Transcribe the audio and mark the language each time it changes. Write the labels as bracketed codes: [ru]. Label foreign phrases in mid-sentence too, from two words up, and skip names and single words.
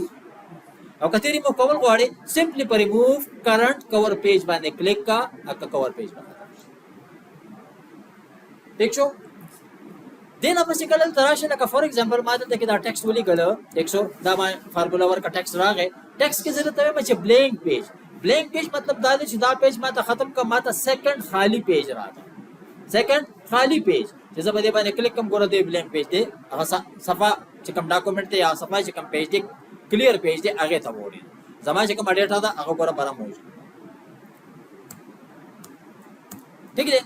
[ps] او که ته ریموو کول غواړې سمپلی په [en] remove current cover page [ps] باندې کلیک کا، هغه [en] cover page [ps] باندې ټیک شو. دې نه پسې کله دلته راشي، لکه [en] for example [ps] ما دلته کې دا ټیکسټ ولیکله، ټیک شو، دا ما فارمولا ورکه ټیکسټ راغی. ټیکسټ کې زه درته وایم چې [en] blank page. blank page [ps] مطلب دا دی چې دا پیج ما ته ختم کړه، ما ته سیکنډ خالی پیج راغی. سیکنډ خالی پیج چې زه په دې باندې کلیک کوم ګوره دی [en] blank page [ps] دی، هغه صفحه چې کوم ډاکومنټ دی یا صفحه چې کوم پیج دی [en] clear page [ps] دی هغې ته وړي. زما چې کومه ډیټا ده هغه ګوره بره موجود. ټیک دی.